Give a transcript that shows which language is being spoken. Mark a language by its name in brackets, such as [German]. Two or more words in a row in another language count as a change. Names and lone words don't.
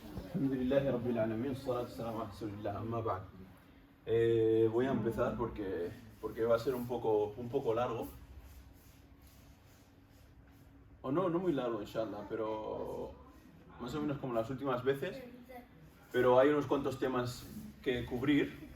[Arabic] الحمد لله رب العالمين، الصلاة والسلام على رسول الله، أما بعد. [Spanish] Voy a empezar porque va a ser un poco largo. O no muy largo, inshallah, pero más o menos como las últimas veces. Pero hay unos cuantos temas que cubrir.